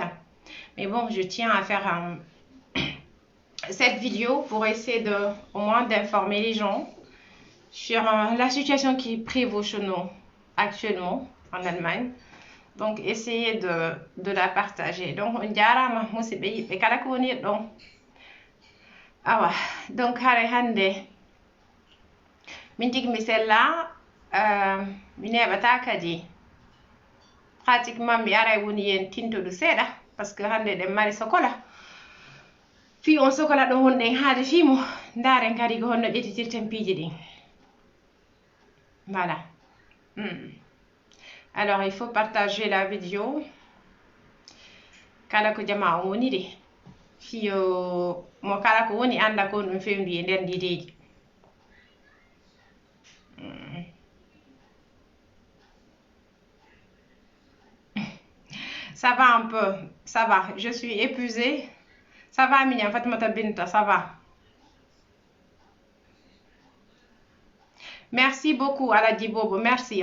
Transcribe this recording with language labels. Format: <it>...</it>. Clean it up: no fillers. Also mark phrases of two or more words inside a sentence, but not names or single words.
<fr>Mais bon, je tiens à faire cette vidéo pour essayer au moins d'informer les gens sur la situation qui prévaut chez nous actuellement en Allemagne. Donc essayez de la partager.</fr> <ff>Donc on jarama musidɓe yiɓɓe kala ko woni ɗon awa donc hare hande min tigi mi sella mi neɓata kadi pratiquement mi aray woni yen tintoɗo seeɗa</ff> <fr>par ce que</fr> <ff>hande ɗen mari sokola fi on sokola ɗo wonɗen haade fimo ndaren kadi ko honno ƴettitirten piiji ɗin voilà.</ff> <fr>Alors il faut partager la vidéo</fr> <ff>kala ko jama on woni de fiyo mo kala ko woni anda ko ɗum fewndi e nder ndideji.</ff> <fr>Ça va un peu, ça va, je suis épuisée. Ça va Miniam Fatimata Binta, ça va. Merci beaucoup Aladji Bobo, merci.</fr>